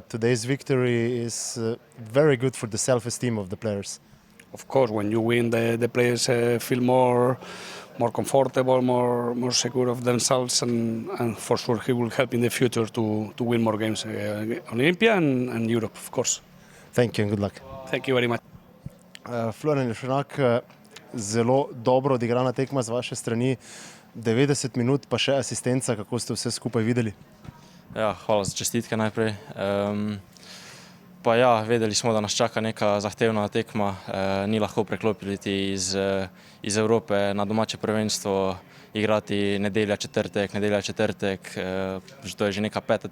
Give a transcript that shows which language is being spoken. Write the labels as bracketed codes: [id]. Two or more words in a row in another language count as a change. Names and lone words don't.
[en] Today's victory is very good for the self-esteem of the players. Of course, when you win, the players feel more comfortable, more secure of themselves, and for sure he will help in the future to win more games on Olympia and Europe, of course. Thank you and good luck. Thank you very much. [sl] Florian Jevšenak, zelo dobro odigrana tekma z vaše strani, 90 minut pa še asistenca, kako ste vse skupaj videli? Ja, hvala za čestitke najprej. Pa ja, vedeli smo, da nas čaka neka zahtevna tekma, ni lahko preklopiti iz Evrope na domače prvenstvo, igrati nedelja četrtek, to je že neka 5.